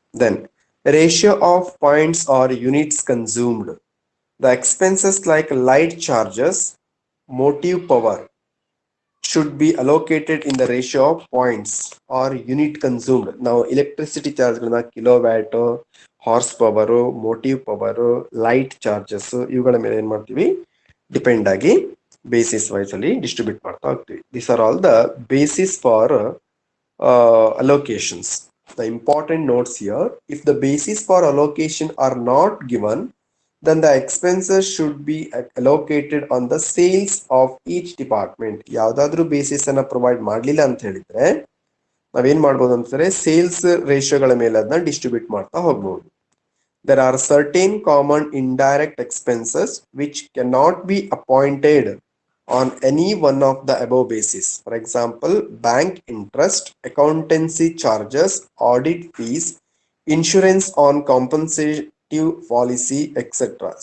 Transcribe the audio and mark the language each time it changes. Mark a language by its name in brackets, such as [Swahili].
[English] Then ratio of points are units consumed, the expenses like light charges, motive power should be allocated in the ratio of points or unit consumed. [Kannada] ನಾವು electricity charge ಗಳನ್ನ kilowatt, horse power, motive power, light charges ಇವುಗಳ ಮೇಲೆ ಏನ್ ಮಾಡ್ತೀವಿ? Depend ಆಗಿ basis wise ಅಲ್ಲಿ distribute ಮಾಡ್ತಾ ಹೋಗ್ತೀವಿ. [English] These are all the basis for allocations. The important notes here: if the basis for allocation are not given, then the expenses should be allocated on the sales of each department. [Kannada] ಯಾವ್ದಾದ್ರು basis ಅನ್ನ provide ಮಾಡ್ಲಿಲ್ಲ ಅಂತ ಹೇಳಿದ್ರೆ ನಾವೇನ್ ಮಾಡ್ಬೋದು ಅಂತಂದ್ರೆ sales ರೇಷಿಯೋಗಳ ಮೇಲೆ ಅದನ್ನ ಡಿಸ್ಟ್ರಿಬ್ಯೂಟ್ ಮಾಡ್ತಾ ಹೋಗ್ಬೋದು. [English] There are certain common indirect expenses which cannot be appointed on any one of the above basis. For example, bank interest, accountancy charges, audit fees, insurance on compensation policy, etc.